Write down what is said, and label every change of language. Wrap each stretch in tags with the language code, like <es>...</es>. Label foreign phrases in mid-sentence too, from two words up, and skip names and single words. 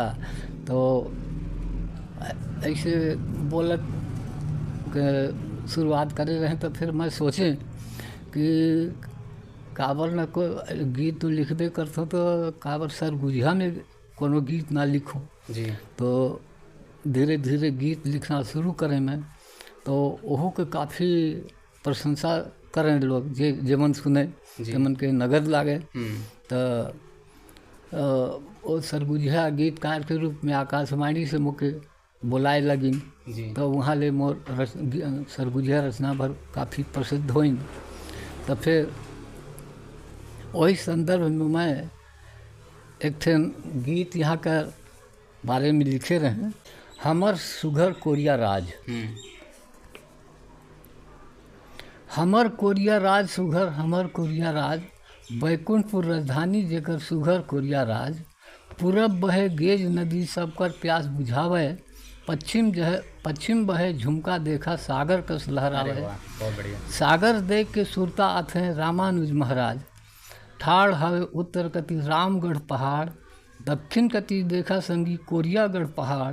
<sgj>तो ऐसे बोलत के शुरुआत करे रहे तो फिर मैं सोचे कि काबर न को गीत तो लिखबे करतो तो काबर सरगुजा में कोनो गीत ना लिखूं जी। तो धीरे धीरे गीत लिखना शुरू करें मैं, तो ओहो के काफ़ी प्रशंसा करें लोग, जेमन सुने जेमन के नगद लागे। तो वो सरगुजा गीतकार के रूप में आकाशवाणी से मुके बुलाए लगिन। तो वहाँ ले मोर सरगुजा रचना भर काफ़ी प्रसिद्ध होइन। तो फिर वही संदर्भ में मैं एक ठन गीत यहाँ का बारे में लिखे रहे, हमर सुघर कोरिया राज। हमर कोरिया राज सुघर हमर कोरिया राज, बैकुंठपुर राजधानी जेकर सुघर कोरिया राज। पूरब बहे गेज नदी सबकर प्यास बुझावे, पश्चिम बहे झुमका देखा सागर कस लहरावे।</sgj> <hi>बहुत बढ़िया। सागर</hi> <sgj>देख के सुरता आथे रामानुज महाराज, ठाड़ हवे उत्तर कति रामगढ़ पहाड़, दक्षिण कति देखा संगी कोरियागढ़ पहाड़।</sgj>